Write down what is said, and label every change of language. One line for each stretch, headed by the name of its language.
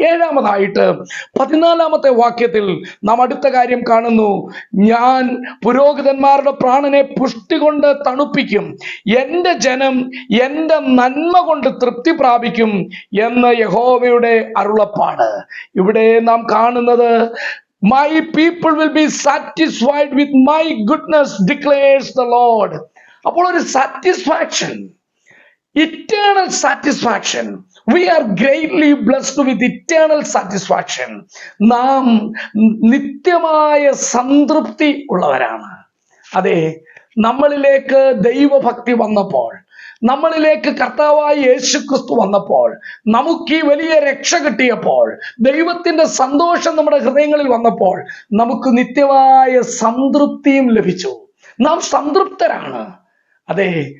Malayalam: ഏഴാമതായിട്ട് 14-ാമത്തെ വാക്യത്തിൽ നാം അടുത്ത കാര്യം കാണുന്നു, ഞാൻ പുരോഹിതന്മാരുടെ പ്രാണനെ പുഷ്ടി കൊണ്ട് തണുപ്പിക്കും, എന്റെ ജനം എന്റെ നന്മ കൊണ്ട് തൃപ്തി പ്രാപിക്കും എന്ന് യഹോവയുടെ അരുളപ്പാട്. ഇവിടെ നാം കാണുന്നത്,
English: my people will be satisfied with my goodness, declares the Lord.
Malayalam: അപ്പോൾ ഒരു satisfaction,
English: eternal satisfaction. We are greatly blessed with eternal satisfaction.
Malayalam: നാം നിത്യമായ സംതൃപ്തി ഉള്ളവരാണ്. അതെ, നമ്മളിലേക്ക് ദൈവഭക്തി വന്നപ്പോൾ, നമ്മളിലേക്ക് കർത്താവായ യേശുക്രിസ്തു വന്നപ്പോൾ, നമുക്ക് ഈ വലിയ രക്ഷ കിട്ടിയപ്പോൾ, ദൈവത്തിന്റെ സന്തോഷം നമ്മുടെ ഹൃദയങ്ങളിൽ വന്നപ്പോൾ നമുക്ക് നിത്യമായ സംതൃപ്തിയും ലഭിച്ചു. നാം സംതൃപ്തരാണ്. അതെ,